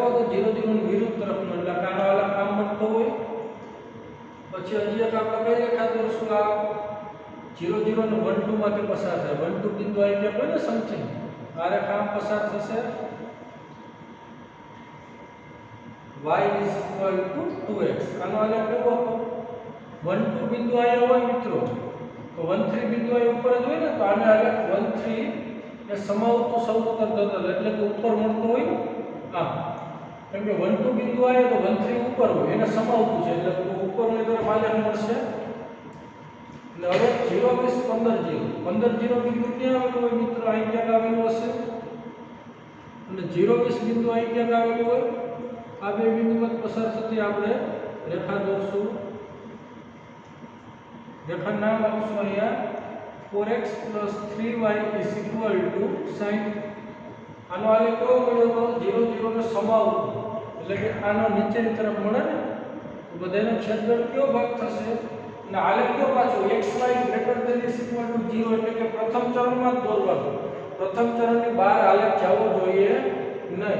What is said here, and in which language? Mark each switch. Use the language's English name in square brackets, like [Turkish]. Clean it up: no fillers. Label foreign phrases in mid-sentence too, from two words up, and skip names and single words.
[Gujarati] તો 0 0 ની વિરુદ્ધ તરફનો, એટલે આનો આલેખ આમ બનતો હોય. પછી હજી એક આપણે કઈ રેખા દોરશું? આ 0 0 ને 1 2 માંથી પસાર થાય, 1 2 બિંદુ આવી ગયા હોય ને સમથિંગ, આ રેખા આમ પસાર થશે. [English] y is equal to 2x. [Gujarati] આનો આલેખ કેવો હતો? 1 2 બિંદુ અહીંયા હોય મિત્રો, તો 1 3 બિંદુ અહીં ઉપર જ હોય ને, તો આને આલેખ 1 3 એ સમાવતું સૌરુત અર્ધતલ, એટલે કે ઉપર મળતો હોય ને, આમ. કેમ કે 1 2 બિંદુ આવે તો 1 3 ઉપર હોય, એને સમાવતું છે, એટલે ઉપરની તરફ આલેખ મળશે. એટલે હવે 0 20 15 0 15 0 બિંદુ ક્યાં આવેલું હોય મિત્રો? અહીં ક્યાંક આવેલું હશે. અને 0 20 બિંદુ અહીં ક્યાંક આવેલું હોય. આ બે બિંદુમાંથી પસાર થતી આપણે રેખા દોરશું. રેખા નામ આપશું અહીંયા 4x 3y [English] is equal to [Gujarati] 60. આનો આલેખ કેવો મળ્યો? તો 0 0 ને સમાવતું, એટલે કે આનો નીચેની તરફ મળે ને, તો બધાનો છેદગણ કયો ભાગ થશે? અને આલેખ કયો પાછો? xy [English] greater than is equal to [Gujarati] 0, એટલે કે પ્રથમ ચરણમાં જ દોરવાનું. પ્રથમ ચરણની બહાર આલેખ જવો જોઈએ નહીં.